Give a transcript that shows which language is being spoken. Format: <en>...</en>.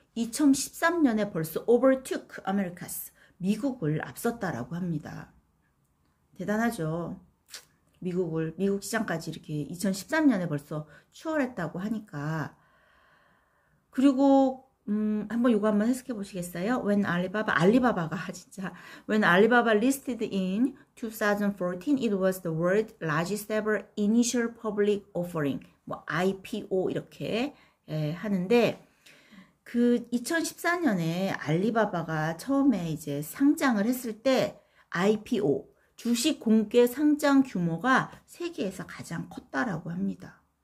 <ko>2013년에 벌써</ko> <en>overtook Americas</en> <ko>미국을 앞섰다라고 합니다. 대단하죠. 미국 시장까지 이렇게 2013년에 벌써 추월했다고 하니까. 그리고 한번 요거 한번 해석해 보시겠어요?</ko> <en>When</en> <ko>알리바바가 진짜</ko> <en>When Alibaba listed in 2014, it was the world's largest ever initial public offering.</en> <ko>뭐 IPO 이렇게 하는데 그 2014년에 알리바바가 처음에 이제 상장을 했을 때 IPO 주식 공개 상장 규모가 세계에서 가장 컸다라고 합니다.</ko>